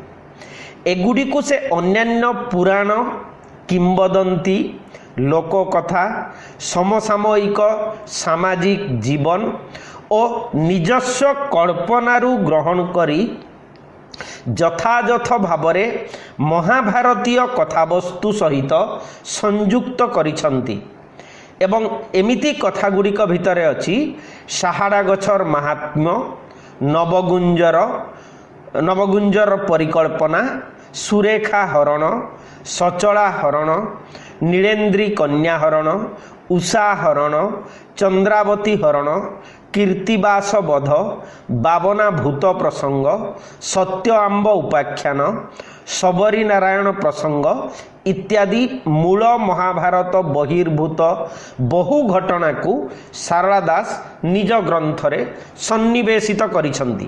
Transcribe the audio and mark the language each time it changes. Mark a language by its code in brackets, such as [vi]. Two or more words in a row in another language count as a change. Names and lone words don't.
[or] ଏଗୁଡ଼ିକ କୁ ସେ ଅନ୍ୟାନ୍ୟ ପୁରାଣ, କିମ୍ବଦନ୍ତୀ, ଲୋକକଥା, ସମସାମୟିକ ସାମାଜିକ ଜୀବନ ଓ ନିଜସ୍ୱ କଳ୍ପନାରୁ ଗ୍ରହଣ କରି ଯଥାଯଥ ଭାବରେ ମହାଭାରତୀୟ କଥାବସ୍ତୁ ସହିତ ସଂଯୁକ୍ତ କରିଛନ୍ତି। ଏବଂ ଏମିତି କଥା ଗୁଡ଼ିକ ଭିତରେ ଅଛି ସାହାଡ଼ା ଗଛର ମହାତ୍ମ୍ୟ, ନବଗୁଞ୍ଜର ପରିକଳ୍ପନା, ସୁରେଖା ହରଣ, ସଚଳା ହରଣ, ନୀଳେନ୍ଦ୍ରୀ କନ୍ୟା ହରଣ, ଉଷା ହରଣ, ଚନ୍ଦ୍ରାବତୀ ହରଣ, କୀର୍ତ୍ତିବାସ ବଧ, ବାଉନା ଭୂତ ପ୍ରସଙ୍ଗ, ସତ୍ୟ ଆମ୍ବ ଉପାଖ୍ୟାନ, ସବରୀ ନାରାୟଣ ପ୍ରସଙ୍ଗ ଇତ୍ୟାଦି ମୂଳ ମହାଭାରତ ବହିର୍ଭୂତ ବହୁ ଘଟଣା କୁ ସାରଳା ଦାସ ନିଜ ଗ୍ରନ୍ଥରେ ସନ୍ନିବେଶିତ କରିଛନ୍ତି।